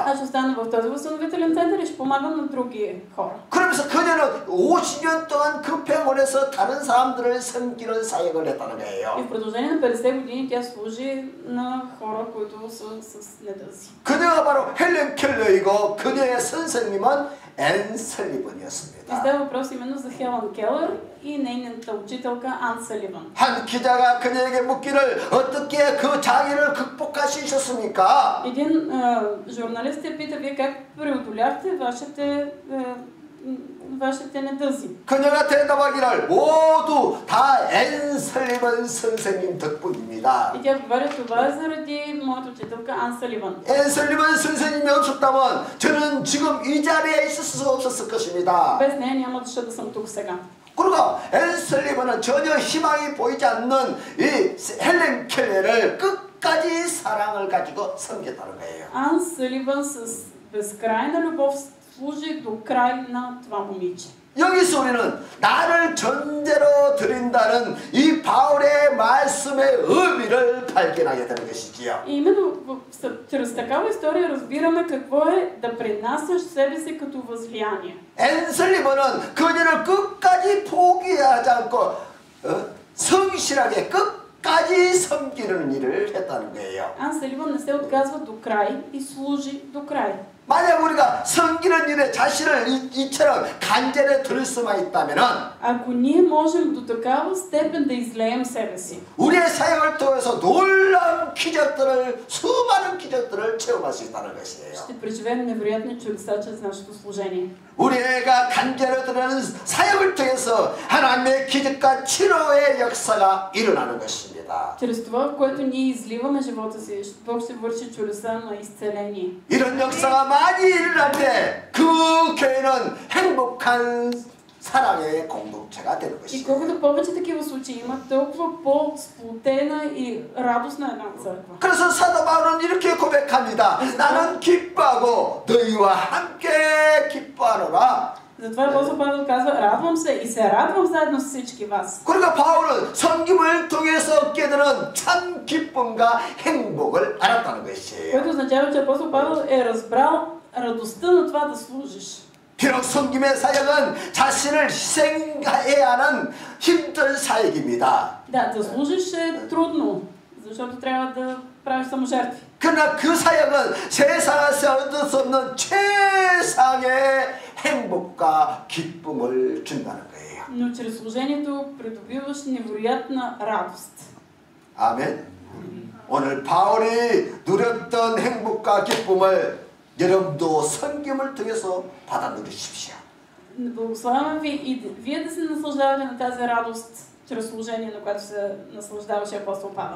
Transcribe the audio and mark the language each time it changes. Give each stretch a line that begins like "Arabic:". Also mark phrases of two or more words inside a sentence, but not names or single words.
Bulgarian: Аз ще остана в този възстановителен център и ще помагам на други хора.
Korean: 그러면서 그녀는 50년 동안 그 병원에서 다른 사람들을 섬기는 사역을 했다는
Bulgarian: И
Korean: 거예요.
Bulgarian: в продължение на 50 години тя служи на хора, които са с недъзи.
Korean: 그녀가 바로 헬렌 켈러이고 그녀의 선생님은 앤
Bulgarian: И
Korean: 설리번이었습니다.
Bulgarian: става въпрос именно за Хелън Келър и нейната учителка Ан Саливан.
Korean: 한 기자가 그녀에게 묻기를 어떻게 그 장애를 극복하셨습니까?
Bulgarian: Един журналист я пита, вие как преодоляхте вашите недъзи?
Korean: 그녀가 대답하기를 모두 다 앤 설리번 선생님 덕분입니다.
Bulgarian: И тя отговаря, това е заради моята учителка Ан Саливан.
Korean: 앤 설리번 선생님이 없었다면 저는 지금 이 자리에 있을 수 없었을 것입니다.
Bulgarian: Без нея няма да съм тук сега.
Korean: 그리고 앤 설리번은 전혀 희망이 보이지 않는 이 헬렌 켈레를 끝까지 사랑을 가지고 섬겼다는 거예요.
Bulgarian: Ан Саливан с безкрайна любов служи до край на това момиче.
Korean: 여기서 우리는 나를 전제로 드린다는 이 바울의 말씀의 의미를 발견하게 되는 것이지요.
Bulgarian: И именно чрез такава история разбираме какво е да принасяш себе си като възлияние.
Korean: 앤 설리번은 그녀를 끝까지 포기하지 않고 성실하게 끝까지 섬기는 일을 했다는 거예요.
Bulgarian: Ан Саливан не се отказва до край и служи до край.
Korean: 만약 우리가 섬기는 일에 자신을 이처럼 간절히 들을 수만 있다면은
Bulgarian: Ако ние можем до такава степен да излеем себе си,
Korean: 우리의 사역을 통해서 놀라운 기적들을 수많은 기적들을 체험할 수 있다는 것이에요.
Bulgarian: ще преживеем невероятни чудеса чрез нашето служение.
Korean: 우리가 간절히 들은 사역을 통해서 하나님의 기적과 치료의 역사가 일어나는 것입니다.
Bulgarian: Чрез това, в което ние изливаме живота си, Бог ще върши чудеса на изцеление.
Korean: 이런 역사가 많이 일어날 때 그 교회는 행복한 사랑의 공동체가 되는
Bulgarian: И
Korean: 것입니다.
Bulgarian: колкото повече такива случаи има, толкова по-сплотена и радостна една църква.
Korean: 그래서 사도 바울은 이렇게 고백합니다. 나는 기뻐하고 너희와 함께 기뻐하노라.
Bulgarian: Затова апостол Павел казва, радвам се и се радвам заедно с всички вас.
Korean: 그러니까 바울은 섬김을 통해서 얻게 되는 참 기쁨과 행복을 알았다는 것이에요.
Bulgarian: Което означава, че апостол Павел е разбрал радостта на това да служиш.
Korean: 비록 섬김의 사역은 자신을 희생해야 하는 힘든 사역입니다.
Bulgarian: Да, да служиш е трудно, защото трябва да правиш саможертви.
Korean: 그러나 그 사역은 세상에서 얻을 수 없는 최상의 행복과 기쁨을 준다는 거예요.
Bulgarian: Но чрез служението придобиваш невероятна радост.
Korean: 아멘. 오늘 바울이 누렸던 행복과 기쁨을 여러분도 섬김을 통해서 받아 누리십시오.
Bulgarian: Благославям ви и вие да се наслаждавате на тази радост чрез служение, на което се наслаждаваше апостол Павел.